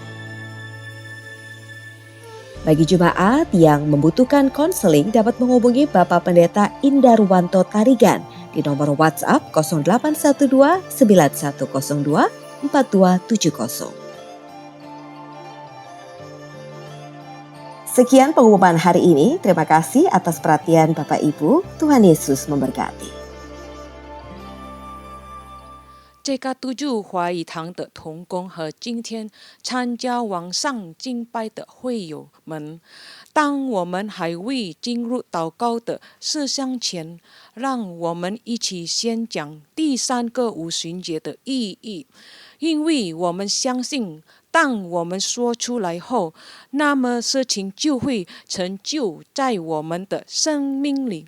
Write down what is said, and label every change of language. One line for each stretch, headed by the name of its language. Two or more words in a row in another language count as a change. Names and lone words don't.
Indonesian: Bagi jemaat yang membutuhkan konseling dapat menghubungi Bapak Pendeta Indarwanto Tarigan di nomor WhatsApp 0812 9102 4270. Sekian pengumuman hari ini. Terima kasih atas perhatian Bapak Ibu. Tuhan Yesus memberkati.
Chinese: CK7华语堂的同工和今天参加网上敬拜的会友们，当我们还未进入祷告的事项前，让我们一起先讲第3个五旬节的意义，因为我们相信当我们说出来后，那么事情就会成就在我们的生命里。